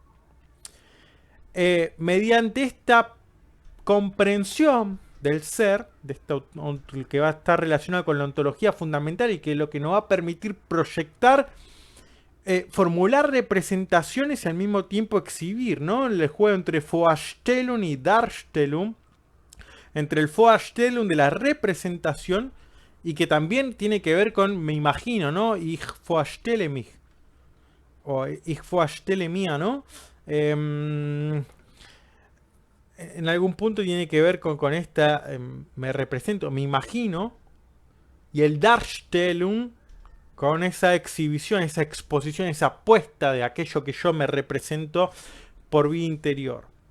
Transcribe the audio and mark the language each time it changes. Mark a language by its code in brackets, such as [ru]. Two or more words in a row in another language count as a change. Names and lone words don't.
[es] Mediante esta comprensión del ser, de esto, que va a estar relacionado con la ontología fundamental, y que es lo que nos va a permitir proyectar, formular representaciones y al mismo tiempo exhibir, ¿no? El juego entre Vorstellung y Darstellung, entre el Vorstellung de la representación, y que también tiene que ver con me imagino, ¿no? [de] Ich vorstelle mich, o ich vorstelle mir, [es] ¿no? En algún punto tiene que ver con esta, me represento, me imagino, y el Darstellung con esa exhibición, esa exposición, esa puesta de aquello que yo me represento por vía interior.